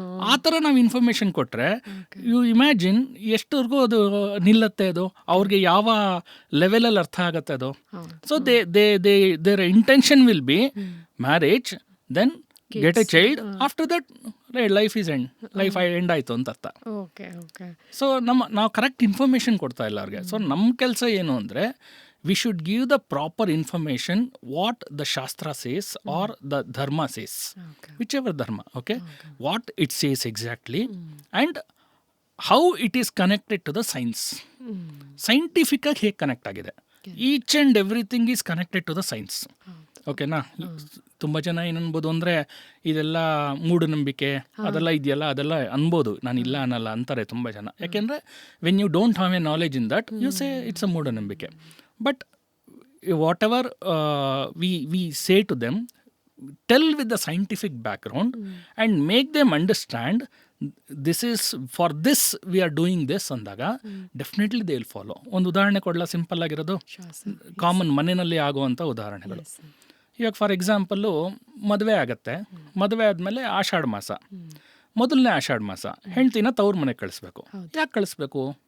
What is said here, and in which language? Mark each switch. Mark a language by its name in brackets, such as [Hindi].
[Kannada] ಆ ಥರ ನಾವು ಇನ್ಫಾರ್ಮೇಷನ್ ಕೊಟ್ಟರೆ [English] you imagine [Kannada] ಎಷ್ಟವರೆಗೂ ಅದು ನಿಲ್ಲತ್ತೆ, ಅದು ಅವ್ರಿಗೆ ಯಾವ ಲೆವೆಲಲ್ಲಿ ಅರ್ಥ ಆಗತ್ತೆ ಅದು. [English] so their intention will be marriage, then get a child, after that life is end, [Kannada] life end ಆಯಿತು ಅಂತ ಅರ್ಥ. ಸೊ ನಾವು ಕರೆಕ್ಟ್ ಇನ್ಫಾರ್ಮೇಷನ್ ಕೊಡ್ತಾ ಇಲ್ಲ ಅವ್ರಿಗೆ. ಸೊ ನಮ್ಮ ಕೆಲಸ ಏನು ಅಂದರೆ [English] we should give the proper information what the Shastra says or the Dharma says, whichever Dharma, okay? What it says exactly and how it is connected to the science. Scientific [Kannada] ಆಗಿ ಹೇಗೆ connect ಆಗಿದೆ, [English] Each and everything is connected to the science. ಓಕೆನಾ? [Kannada] ತುಂಬ ಜನ ಏನನ್ಬೋದು ಅಂದರೆ ಇದೆಲ್ಲ ಮೂಢನಂಬಿಕೆ ಅದೆಲ್ಲ ಇದೆಯಲ್ಲ, ಅದೆಲ್ಲ ಅನ್ಬೋದು, ನಾನು ಇಲ್ಲ ಅನ್ನಲ್ಲ ಅಂತಾರೆ ತುಂಬ ಜನ. [English] ಯಾಕೆಂದರೆ when you don't have a knowledge in that you say it's a ಮೂಢನಂಬಿಕೆ. But whatever we say to them, tell with the scientific background and make them understand this is for this we are doing this ಅಂದಾಗ definitely they will follow. [Kannada] ಒಂದು ಉದಾಹರಣೆ ಕೊಡಲ, simple ಆಗಿರೋದು, common ಮನೆಯಲ್ಲಿ ಆಗುವಂಥ ಉದಾಹರಣೆಗಳು. ಇವಾಗ for example ಮದುವೆ ಆಗತ್ತೆ, ಮದುವೆ ಆದಮೇಲೆ ಆಷಾಢ ಮಾಸ, ಮೊದಲನೇ ಆಷಾಢ ಮಾಸ ಹೆಂಡ್ತಿನ ತವ್ರ ಮನೆಗೆ ಕಳಿಸ್ಬೇಕು. ಯಾಕೆ ಕಳಿಸ್ಬೇಕು?